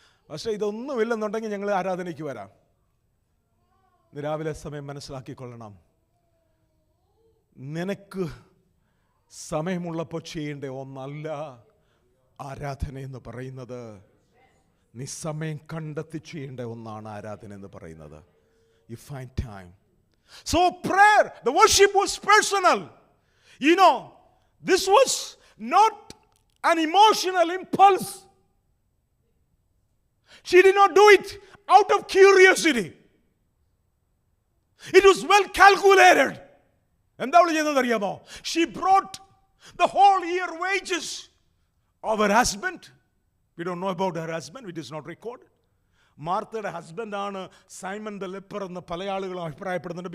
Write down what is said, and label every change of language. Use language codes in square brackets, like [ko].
[ml] പക്ഷേ ഇതൊന്നുമില്ലെന്നുണ്ടെങ്കിൽ ഞങ്ങൾ ആരാധനയ്ക്ക് വരാം. രാവിലെ സമയം മനസ്സിലാക്കിക്കൊള്ളണം, നിനക്ക് സമയമുള്ളപ്പോൾ ചെയ്യേണ്ട ഒന്നല്ല ആരാധന എന്ന് പറയുന്നത്. നീ സമയം കണ്ടെത്തി ചെയ്യേണ്ട ഒന്നാണ് ആരാധന എന്ന് പറയുന്നത്. [en] You find time. So prayer, the worship was personal. You know, this was not an emotional impulse. She did not do it out of curiosity. It was well calculated. [ml] എന്താ അവൾ ചെയ്തത് അറിയാമോ? [en] She brought the whole year wages of her husband. We don't know about her husband. It is not recorded. [ml] മാർത്തയുടെ ഹസ്ബൻഡാണ് Simon the leper എന്ന് പല ആളുകളും അഭിപ്രായപ്പെടുന്നുണ്ട്.